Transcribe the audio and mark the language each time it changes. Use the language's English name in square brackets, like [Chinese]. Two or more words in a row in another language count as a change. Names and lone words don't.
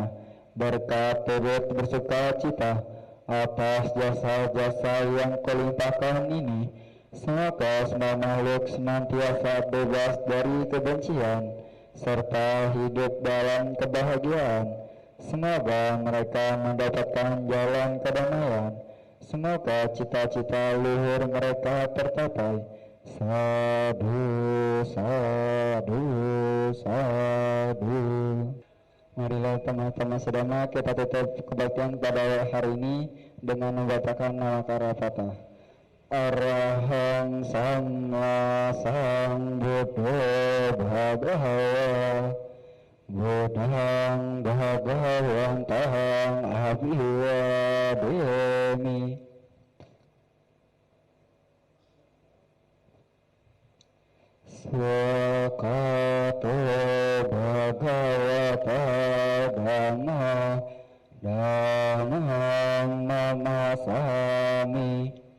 [Indonesian] Berkat turut bersuka cita Atas jasa-jasa yang kulimpahkan ini Semoga semua makhluk senantiasa bebas dari kebencian Serta hidup dalam kebahagiaan Semoga mereka mendapatkan jalan kedamaian Semoga cita-cita luhur mereka tercapai [Pali] Sadhu, sadhu, sadhu. [Indonesian] Marilah teman-teman sedama kita tutup kebaktian pada hari ini dengan membacakan nama Karapata. [Pali] Arahang Samma Sambuddho Bhagava Buddhang Bhagavantahang Abhivademi. Swakato Bhagavata Dhamma Dhammang Namasami.